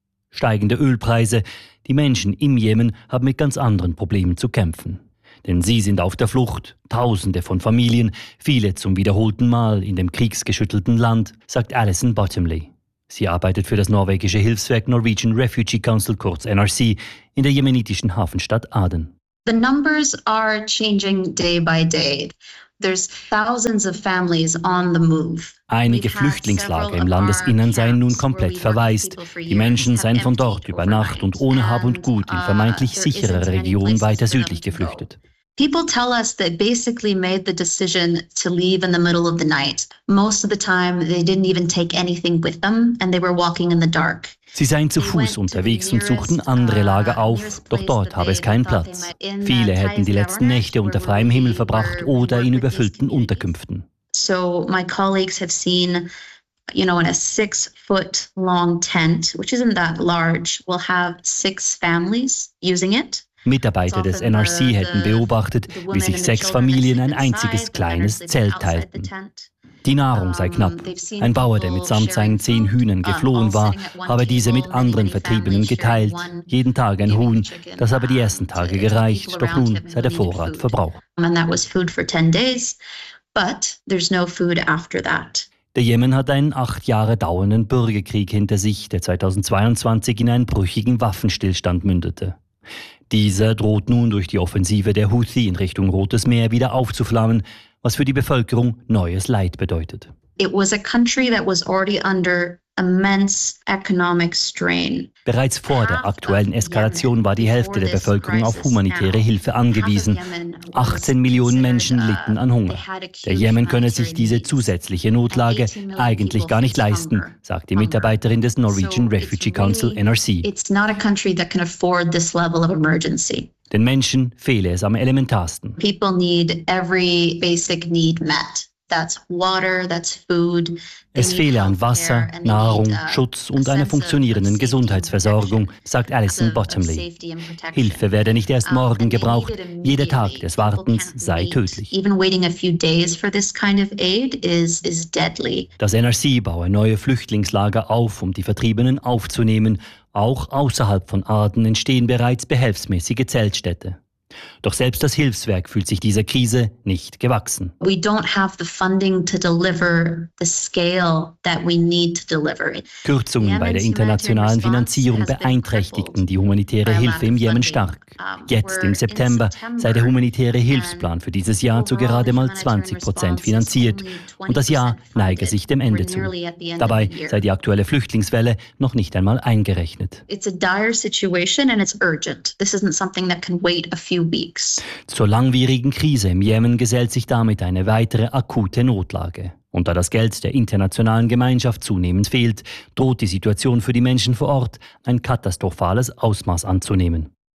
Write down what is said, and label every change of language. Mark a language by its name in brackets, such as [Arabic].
[German] Steigende Ölpreise. Die Menschen im Jemen haben mit ganz anderen Problemen zu kämpfen. Denn sie sind auf der Flucht. Tausende von Familien, viele zum wiederholten Mal in dem kriegsgeschüttelten Land, sagt Alison Bottomley. Sie arbeitet für das norwegische Hilfswerk Norwegian Refugee Council, kurz NRC, in der jemenitischen Hafenstadt Aden. [English] The numbers are changing day by day. There's thousands of families on the move. [German] Einige Flüchtlingslager im Landesinnern seien nun komplett verwaist. Die Menschen seien von dort über Nacht und ohne Hab und Gut in vermeintlich sichere Regionen weiter südlich geflüchtet. [English] People tell us they basically made the decision to leave in the middle of the night. Most of the time they didn't even take anything with them and they were walking in the dark. [German] Sie seien zu Fuß unterwegs und suchten andere Lager auf, doch dort habe es keinen Platz. Viele hätten die letzten Nächte unter freiem Himmel verbracht oder in überfüllten Unterkünften. [English] So my colleagues have seen, you know, in a 6-foot long tent, which isn't that large, will have 6 families using it. [German] Mitarbeiter des NRC hätten beobachtet, wie sich 6 Familien ein einziges kleines Zelt teilten. Die Nahrung sei knapp. Ein Bauer, der mitsamt seinen 10 Hühnern geflohen war, habe diese mit anderen Vertriebenen geteilt. Jeden Tag ein Huhn. Das habe die ersten Tage gereicht, doch nun sei der Vorrat verbraucht. Der Jemen hat einen 8 Jahre dauernden Bürgerkrieg hinter sich, der 2022 in einen brüchigen Waffenstillstand mündete. Dieser droht nun durch die Offensive der Houthi in Richtung Rotes Meer wieder aufzuflammen, was für die Bevölkerung neues Leid bedeutet. [English] It was a country that was already under immense economic strain. [German] Bereits vor der aktuellen Eskalation war die Hälfte der Bevölkerung auf humanitäre Hilfe angewiesen. 18 Millionen Menschen litten an Hunger. Der Jemen könne sich diese zusätzliche Notlage eigentlich gar nicht leisten, sagt die Mitarbeiterin des Norwegian Refugee Council, NRC. [English] It's not a country that can afford this level of emergency. [German] Den Menschen fehle es am elementarsten. [English] People need every basic need met. That's water, that's food. [German] Es fehle an Wasser, Nahrung, Schutz und einer funktionierenden Gesundheitsversorgung, sagt Alison Bottomley. Hilfe werde nicht erst morgen gebraucht, jeder Tag des Wartens sei tödlich. Das NRC baue neue Flüchtlingslager auf, um die Vertriebenen aufzunehmen. Auch außerhalb von Aden entstehen bereits behelfsmäßige Zeltstädte. Doch selbst das Hilfswerk fühlt sich dieser Krise nicht gewachsen. [English] We don't have the funding to deliver the scale that we need to deliver. [German] Kürzungen bei der internationalen Finanzierung beeinträchtigten die humanitäre Hilfe im Jemen stark. Jetzt im September sei der humanitäre Hilfsplan für dieses Jahr zu gerade mal 20% finanziert und das Jahr neige sich dem Ende zu. Dabei sei die aktuelle Flüchtlingswelle noch nicht einmal eingerechnet. [English] It's a dire situation and it's urgent. This isn't something that can wait a few weeks. [German] Zur langwierigen Krise im Jemen gesellt sich damit eine weitere akute Notlage. Und da das Geld der internationalen Gemeinschaft zunehmend fehlt, droht die Situation für die Menschen vor Ort ein katastrophales Ausmaß anzunehmen.